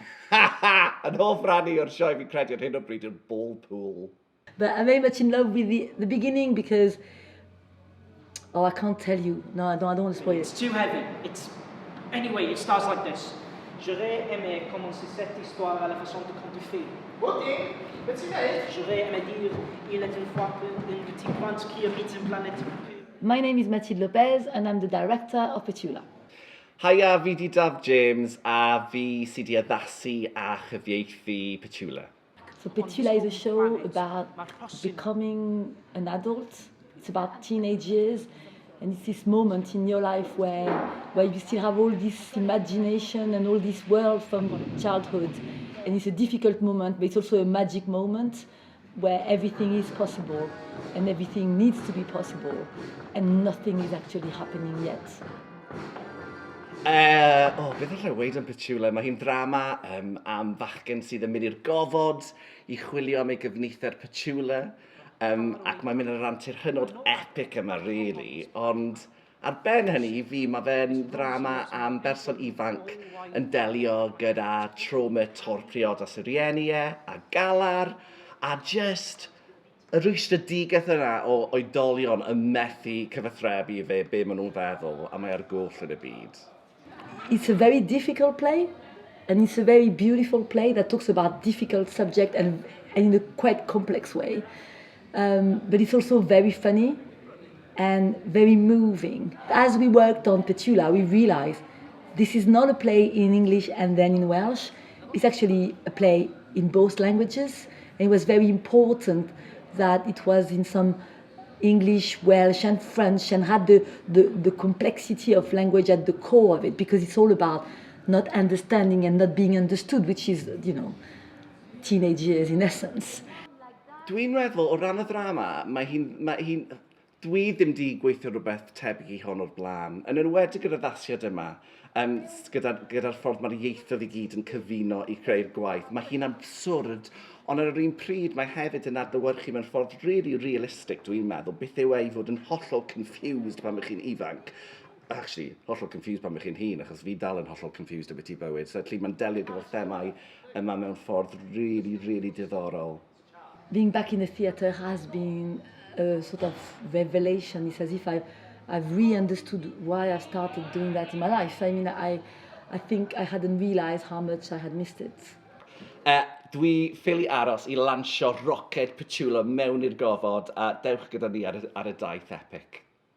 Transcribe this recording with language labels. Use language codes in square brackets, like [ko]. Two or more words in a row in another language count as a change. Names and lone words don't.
[cy] Yn hoff rannu o'r sioe fi'n credu ar hyn o bryd yw'r [en] ball pool. But I'm very much in love with the beginning because, oh, I can't tell you. No, I don't want to spoil it. It's too heavy. Anyway, it starts like this. [fr] J'aurais aimé commencer cette histoire à la façon de conte du film. [cy] Wedi? Beth ti'n neud? [fr] J'aurais aimé dire, il est une fois une petite plante qui habite une planète. [en] My name is Mathilde Lopez and I'm the director of Petula. [cy] Hiya, fi di Daf James a fi sydd wedi addasu a chyfieithu Petula. [en] So Petula is a show about becoming an adult. It's about teenage years, and it's this moment in your life where you still have all this imagination and all this world from childhood. And it's a difficult moment, but it's also a magic moment where everything is possible and everything needs to be possible and nothing is actually happening yet. [cy] Beth allai weid am Petula? Mae hi'n drama am fachgen sydd yn mynd i'r gofod i chwilio am ei gyfnither Petula. Ac mae'n mynd ar rantir hynod epic yma, really. Ond ar ben hynny, i fi, mae fe'n drama am berson ifanc yn delio gyda trauma torpriod a syrieni a galar, a just y rwystredigaeth yna o oedolion yn methu cyfathrebu i fe be maen nhw'n feddwl, a mae ar goll yn y byd. [en] It's a very difficult play, and it's a very beautiful play that talks about difficult subject and in a quite complex way. But it's also very funny and very moving. As we worked on Petula, we realized this is not a play in English and then in Welsh. It's actually a play in both languages. And it was very important that it was in some English, Welsh and French and had the complexity of language at the core of it, because it's all about not understanding and not being understood, which is, teenage years in essence. [cy] Dwi'n meddwl, o ran y ddrama, dwi ddim di gweithio rhywbeth tebyg i hon o'r blaen. Yn enwedig yr addasiad yma, gyda'r ffordd mae'r ieithoedd i gyd yn cyfuno i creu'r gwaith. Mae hi'n absurd, ond ar yr un pryd mae hefyd yn adlewyrchu mewn ffordd [en] really realistic, [cy] dwi'n meddwl. Beth yw ei fod yn hollol confused pan bych chi'n ifanc. Actually, hollol confused pan bych chi'n hun, achos fi dal yn hollol confused o beth i bywyd. So, mae'n delio gyda'r themau yma mewn ffordd really diddorol. [en] Being back in the theatre has been a sort of revelation. It's as if I've re-understood why I started doing that in my life. I mean, I think I hadn't realised how much I had missed it. [cy] Dwi ffili aros i lansio roced Petula mewn i'r gofod a dewch gyda ni ar y daith epic.